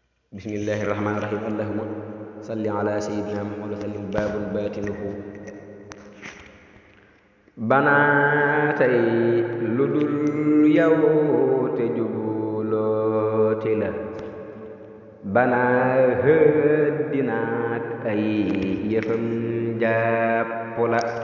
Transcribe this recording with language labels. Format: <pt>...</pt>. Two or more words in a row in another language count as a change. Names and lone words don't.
<ar>بسم الله الرحمن الرحيم اللهم صل على سيدنا محمد وسلم. باب باطنه</ar> <wo>banaa tey lu dul yow te jublooti la, banaa hëddinaak ay yëfam jàpp la.</wo>